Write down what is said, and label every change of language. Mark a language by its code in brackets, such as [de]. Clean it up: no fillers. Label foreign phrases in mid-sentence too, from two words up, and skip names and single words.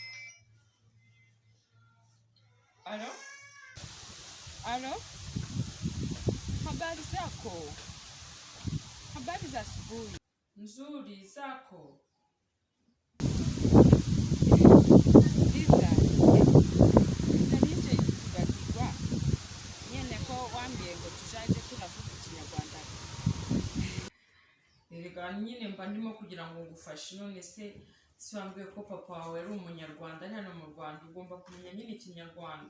[sw] Alo? Habari zako? Habari za asubuhi. Nzuri zako. Liza, [rw] ndanije kugakirwa. Nyene ko wambie ngo tujaje turavuga Ikinyarwanda. Erega nyine mba ndimo kugira ngo ngufashe, none se wambwiye ko papa wawe ari umunyarwanda hano mu Rwanda, ugomba kumenya nyine Ikinyarwanda.